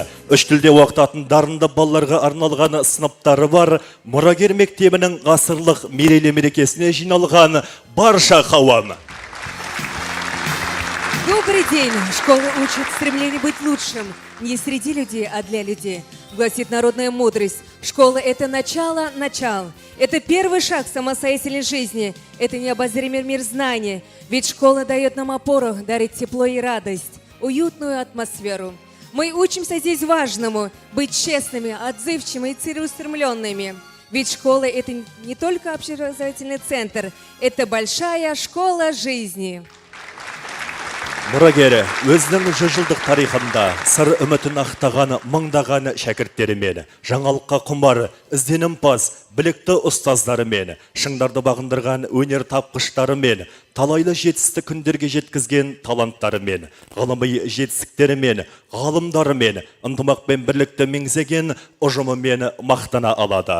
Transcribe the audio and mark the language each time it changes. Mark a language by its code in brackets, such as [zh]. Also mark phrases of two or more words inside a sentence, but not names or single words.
[kk] Үш тілде оқытатын дарынды балаларға арналған сыныптары бар мұрагер мектебінің ғасырлық мерейлі мерекесіне жиналған барша қауым. [ru] Добрый день! Школа учит стремление быть лучшим. не среди людей, а для людей. Гласит народная мудрость. Школа – это начало. Это первый шаг в самостоятельной жизни. Это необозримый мир знания. Ведь школа дает нам опору, дарит тепло и радость, уютную атмосферу. Мы учимся здесь важному – быть честными, отзывчивыми и целеустремленными. Ведь школа – это не только общеобразовательный центр, это большая школа жизни. [kk] Мұрагері өзінің 100 жылдық тарихында сыр үмітін ақтаған мыңдаған шәкірттерімен, жаңалыққа құмар, ізденімпаз, білікті ұстаздарымен, шыңдарды бағындырған өнер тапқыштарымен, талайлы жетістік күндерге жеткізген таланттарымен, ғылыми жетістіктерімен, ғалымдарымен, ынтымақ пен бірлікті меңзеген ұжымымен мақтана алады.